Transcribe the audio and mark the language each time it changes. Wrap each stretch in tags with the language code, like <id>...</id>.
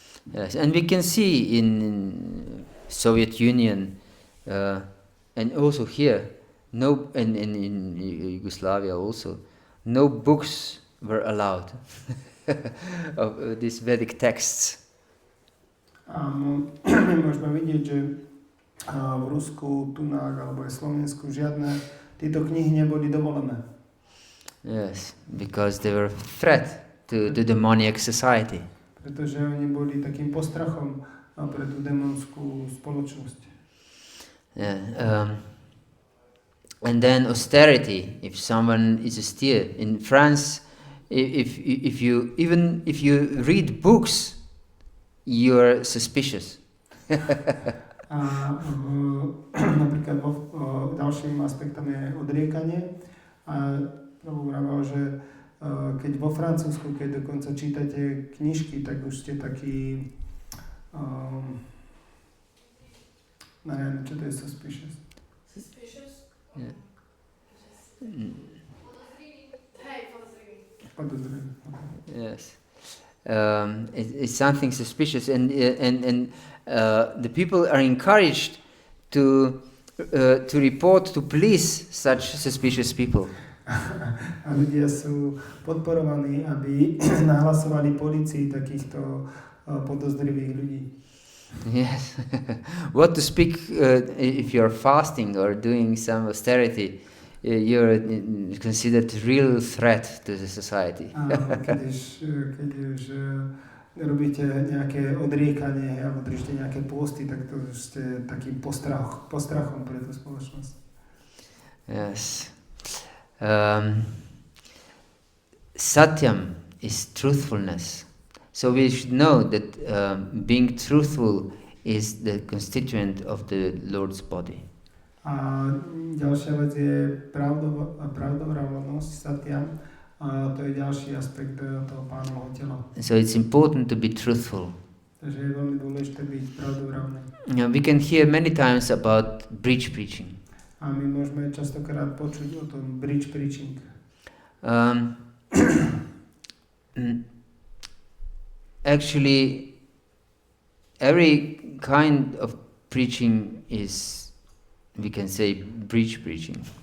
<en>Yes, and we can see in Soviet Union and also here, and in Yugoslavia also, no books were allowed of these Vedic texts.</en> <sk>A my môžeme vidieť, že v Rusku, Tunách alebo aj Slovensku žiadne tieto knihy neboli dovolené.</sk> <en>Yes, because they were a threat to the demoniac society.</en> <sk>Pretože oni boli takým postrachom pre tú démonskú spoločnosť.</sk> <en>Yeah, and then austerity. If someone is austere in France, if you read books, you are suspicious.</en> <sk>A napríklad ďalším aspektom je odriekanie. A Prabhu vravel, že keď vo Francúzsku, keď dokonca čítate knižky, tak už ste takí neviem, čo to je</sk> <en>suspicious? Suspicious? Yeah.</en> <sk>Podozrivý.</sk> <en>Yes. It's something suspicious, and the people are encouraged to report to police such suspicious people.</en> <sk>A ľudia sú podporovaní, aby nahlasovali policii takýchto podozrivých ľudí.</sk> <en>Yes. What to speak if you're fasting or doing some austerity? You're considered a real threat to the society.</en> <sk>Keď už robíte nejaké odriekanie alebo držíte nejaké pôsty, tak to ste takým postrachom pre tú spoločnosť.</sk> <en>Yes. Satyam is truthfulness. So we should know that being truthful is the constituent of the Lord's body.</en> <sk>A ďalšia vec je pravdovravnosť, satyam. A to je ďalší aspekt toho Pánovho tela.</sk> <en>So it's important to be truthful.</en> <sk>Takže je veľmi dôležité byť pravdovravný.</sk> <en>We can hear many times about bridge preaching.</en> <sk>A my môžeme častokrát počuť o tom bridge preaching.</sk> <en>Actually, every kind of preaching is, we can say, bridge preaching.</en>